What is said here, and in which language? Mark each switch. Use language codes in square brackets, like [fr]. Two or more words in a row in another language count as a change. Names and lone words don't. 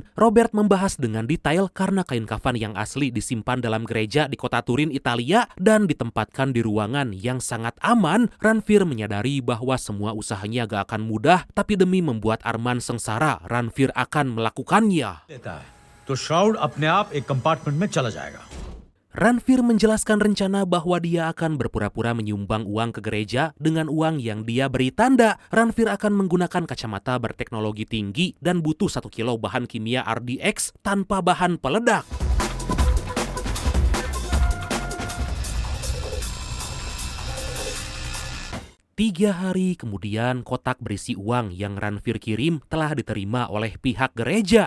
[id] Robert membahas dengan detail karena kain kafan yang asli disimpan dalam gereja di kota Turin, Italia dan ditempatkan di ruangan yang sangat aman. Ranveer menyadari bahwa semua usahanya gak akan mudah, tapi demi membuat Arman sengsara, Ranveer akan melakukannya. [hi] लेता है तो श्राउड अपने आप एक कंपार्टमेंट में चला जाएगा. [id] Ranveer menjelaskan rencana bahwa dia akan berpura-pura menyumbang uang ke gereja dengan uang yang dia beri tanda. Ranveer akan menggunakan kacamata berteknologi tinggi dan butuh 1 kilo bahan kimia RDX tanpa bahan peledak. Tiga hari kemudian, kotak berisi uang yang Ranveer kirim telah diterima oleh pihak gereja.